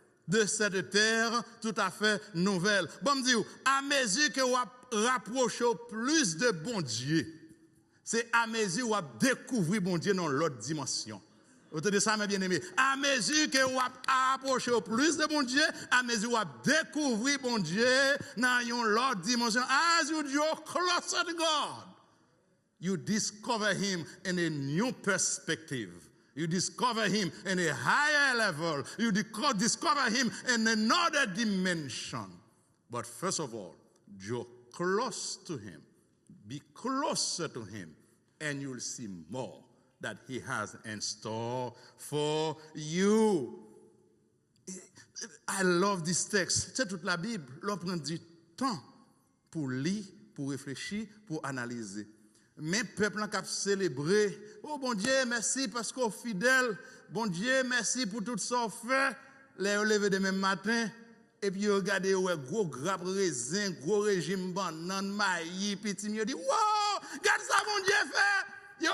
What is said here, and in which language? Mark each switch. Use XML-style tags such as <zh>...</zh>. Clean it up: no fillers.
<fr>De cette terre tout à fait nouvelle. Bon, me dire, à mesure que vous rapprochez plus de bon Dieu, c'est à mesure que vous découvrez bon Dieu dans l'autre dimension. Vous entendez ça, mes bien-aimés? À mesure que vous approchez plus de bon Dieu, à mesure que vous découvrez bon Dieu dans une autre dimension,</fr> <en>as you draw closer to God, you discover Him in a new perspective. You discover Him in a higher level. You discover Him in another dimension. But first of all, draw close to Him. Be closer to Him, and you'll see more that He has in store for you. I love this text.</en> <fr>C'est toute la Bible. L'on prend du temps pour lire, pour réfléchir, pour analyser. Mais peuple qui a célébré, oh bon Dieu, merci parce qu'on est fidèle. Bon Dieu, merci pour tout ça fait. Les lever demain matin, et puis regardez, ouais, gros grappe raisin, gros régime banane, maïs, petit mieux dit, wow, regarde ça, bon Dieu fait.</fr>